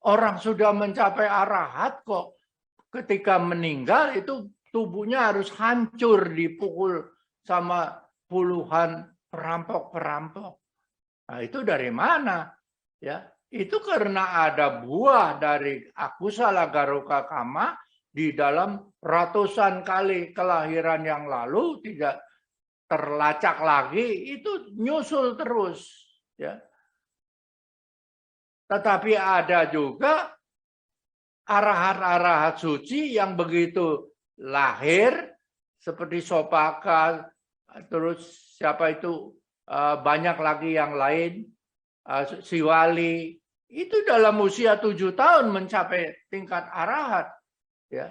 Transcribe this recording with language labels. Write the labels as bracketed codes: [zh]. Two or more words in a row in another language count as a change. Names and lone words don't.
[id] Orang sudah mencapai arahat kok ketika meninggal itu tubuhnya harus hancur dipukul sama puluhan perampok-perampok. Nah, itu dari mana? Ya, itu karena ada buah dari [pi] akusala garoka kama [id] di dalam ratusan kali kelahiran yang lalu tidak terlacak lagi, itu nyusul terus, ya. Tetapi ada juga arahat-arahat suci yang begitu lahir seperti Sopaka, terus siapa itu banyak lagi yang lain, Siwali, itu dalam usia 7 tahun mencapai tingkat arahat, ya.